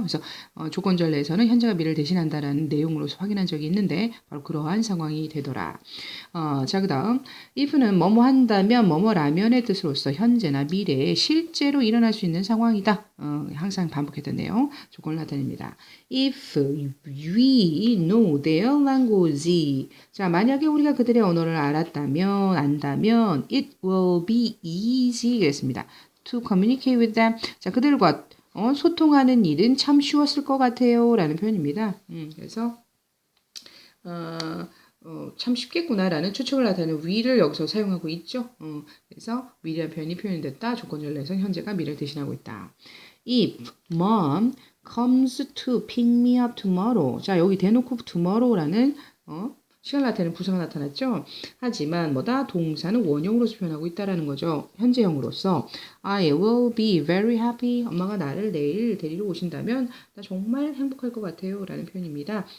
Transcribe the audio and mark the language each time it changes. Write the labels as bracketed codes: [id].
[ko] 그래서 조건절 내에서는 현재가 미래를 대신한다라는 내용으로서 확인한 적이 있는데 바로 그러한 상황이 되더라. 자, 그 다음 if는 뭐뭐 한다면 뭐뭐라면의 뜻으로서 현재나 미래에 실제로 일어날 수 있는 상황이다. 항상 반복했던 내용 조건을 나타냅니다. [en] If we know their language. [ko] 자, 만약에 우리가 그들의 언어를 안다면 [en] it will be easy [ko] 그랬습니다. [en] To communicate with them. [ko] 자, 그들과 소통하는 일은 참 쉬웠을 것 같아요. 라는 표현입니다. 그래서 참 쉽겠구나라는 추측을 나타내는 will을 여기서 사용하고 있죠. 그래서 will이라는 표현이 표현됐다. 조건절 내에서 현재가 미래를 대신하고 있다. [en] If mom comes to pick me up tomorrow. [ko] 자, 여기 대놓고 tomorrow라는 시간 나타내는 부사가 나타났죠. 하지만 동사는 원형으로서 표현하고 있다라는 거죠. 현재형으로서 [en] I will be very happy. [ko] 엄마가 나를 내일 데리러 오신다면 나 정말 행복할 것 같아요. 라는 표현입니다.